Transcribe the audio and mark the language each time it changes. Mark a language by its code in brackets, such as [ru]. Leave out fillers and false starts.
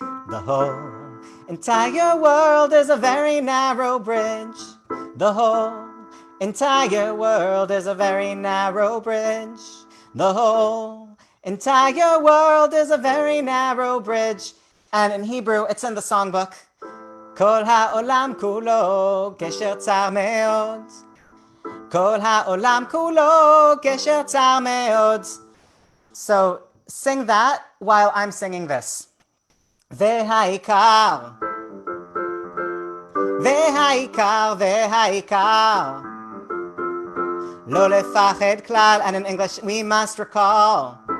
[en] The whole entire world is a very narrow bridge. The whole entire world is a very narrow bridge. The whole entire world is a very narrow bridge. And in Hebrew, it's in the songbook. [he] כל העולם כולו גשר צר מאוד. כל העולם כולו גשר צר מאוד. [en] So sing that while I'm singing this. [he] והעיקר, והעיקר, והעיקר, lo לפחד כלל, [en] and in English, we must recall.